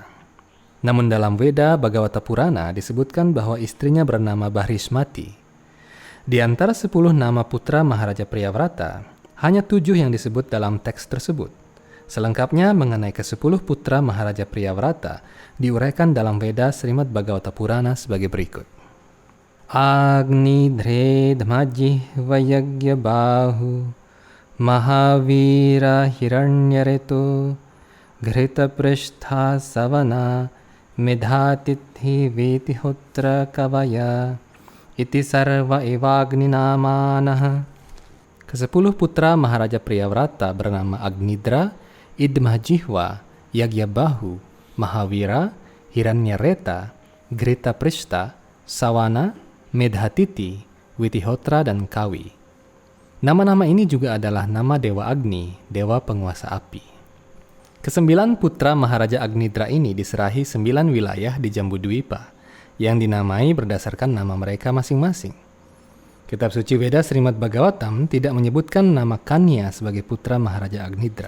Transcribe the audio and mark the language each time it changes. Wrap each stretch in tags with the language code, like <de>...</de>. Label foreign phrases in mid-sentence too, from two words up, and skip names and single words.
<id>Namun dalam Veda Bhagavata Purana disebutkan bahwa istrinya bernama Bahrishmati. Di antara 10 nama putra Maharaja Priyavrata, hanya 7 yang disebut dalam teks tersebut. Selengkapnya mengenai ke-10 putra Maharaja Priyavrata diuraikan dalam Veda Srimad Bhagavata Purana sebagai berikut.</id> <sa>Agni Dre Dhamajih Vayagya Bahu Mahavira Hiranyareto Grita Prishtha Savana Medhatithi Vitihotra Kavaya Iti Sarva Evagni Namanah.</sa> <id>Ke-10 putra Maharaja Priyavrata bernama Agnidra, Idmajihwa, Yagyabahu, Mahavira, Hiranyareta, Grita Prishta, Sawana, Medhatiti, Witihotra, dan Kawi. Nama-nama ini juga adalah nama Dewa Agni, Dewa Penguasa Api. Ke-9 putra Maharaja Agnidra ini diserahi 9 wilayah di Jambudwipa, yang dinamai berdasarkan nama mereka masing-masing. Kitab suci Veda Srimad Bhagavatam tidak menyebutkan nama Kanya sebagai putra Maharaja Agnidra.</id>